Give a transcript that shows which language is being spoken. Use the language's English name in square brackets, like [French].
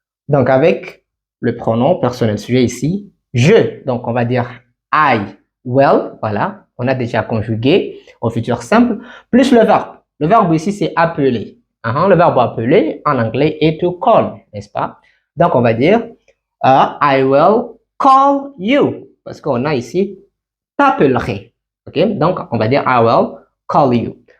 [French] Donc, avec le pronom personnel sujet ici, je. Donc, on va dire [English] I will. [French] Voilà, on a déjà conjugué au futur simple, plus le verbe. Le verbe ici, c'est appeler. Le verbe appeler en anglais est [English] to call, [French] n'est-ce pas? Donc, on va dire [English] I will call you. [French] Parce qu'on a ici t'appellerai. OK? Donc, on va dire [English] I will call you.